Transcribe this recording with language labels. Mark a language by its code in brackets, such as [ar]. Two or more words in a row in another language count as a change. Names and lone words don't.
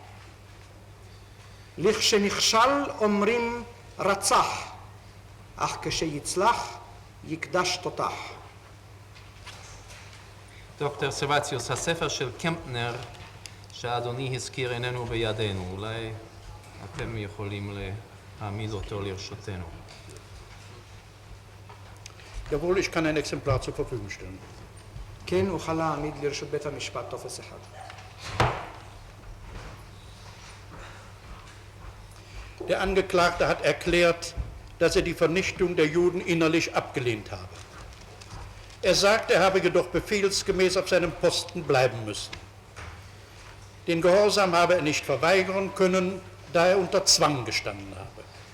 [he] לכשנכשל אומרים רצח, אך כשיצלח יקדש תותח. דוקטור סרבציוס, הספר של קמפנר שאדוני הזכיר איננו בידינו. אולי אתם יכולים להעמיד אותו לרשותנו. [de] Jawohl, ich kann ein Exemplar zur Verfügung stellen. [he] כן, אוכל להעמיד לרשות בית המשפט טופס אחד. [de] Der Angeklagte hat erklärt, dass er die Vernichtung der Juden innerlich abgelehnt habe. Er sagt, er habe jedoch befehlsgemäß auf seinem Posten bleiben müssen. Den Gehorsam habe er nicht verweigern können, da er unter Zwang gestanden habe.